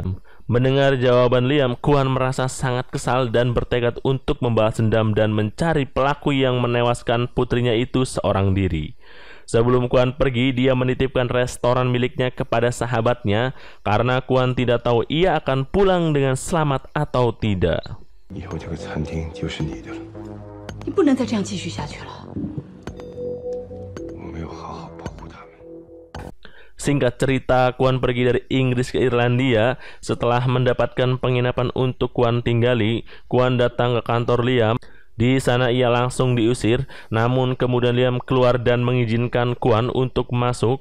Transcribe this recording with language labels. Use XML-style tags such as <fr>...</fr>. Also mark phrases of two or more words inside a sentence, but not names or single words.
<id>Mendengar jawaban Liam, Kwon merasa sangat kesal dan bertekad untuk membalas dendam dan mencari pelaku yang menewaskan putrinya itu seorang diri. Sebelum Kwon pergi, dia menitipkan restoran miliknya kepada sahabatnya karena Kwon tidak tahu ia akan pulang dengan selamat atau tidak.</id> <zh>以后这个餐厅就是你的了。你不能再这样继续下去了。我没有好好保护他们。</zh> <id>Singkat cerita, Kwon pergi dari Inggris ke Irlandia. Setelah mendapatkan penginapan untuk Kwon tinggali, Kwon datang ke kantor Liam. Di sana ia langsung diusir, namun kemudian Liam keluar dan mengizinkan Kwon untuk masuk.</id>